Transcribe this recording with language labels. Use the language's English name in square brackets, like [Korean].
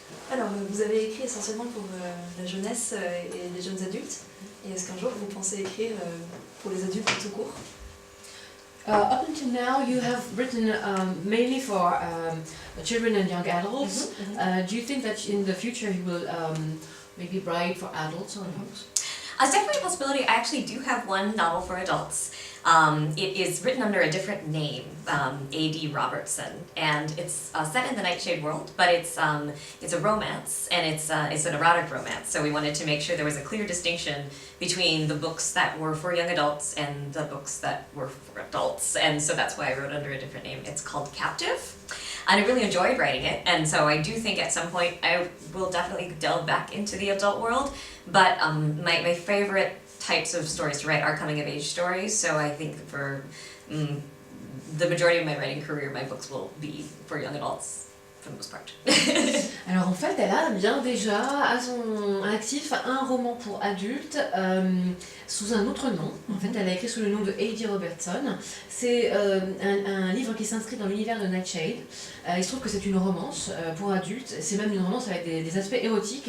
[French] Alors, vous avez écrit essentiellement pour la jeunesse et les jeunes adultes. Et est-ce qu'un jour vous pensez écrire pour les adultes tout court? [English] Up until now, you have written mainly for children and young adults. Do you think that in the future you will maybe write for adults or adults? It's definitely a possibility. I actually do have one novel for adults. It is written under a different name, A.D. Robertson, and it's set in the Nightshade world, but it's a romance, and it's an erotic romance. So we wanted to make sure there was a clear distinction between the books that were for young adults and the books that were for adults, and so that's why I wrote under a different name. It's called Captive. And I really enjoyed writing it, and so I do think at some point I will definitely delve back into the adult world, but my favorite types of stories to write are coming of age stories, so I think for the majority of my writing career, my books will be for young adults for the most part. [French] Alors en fait, elle a bien déjà à son actif un roman pour adultes sous un autre nom. En fait, elle a écrit sous le nom de A.D. Robertson. C'est un livre qui s'inscrit dans l'univers de Nightshade. Il se trouve que c'est une romance pour adultes. C'est même une romance avec des aspects érotiques.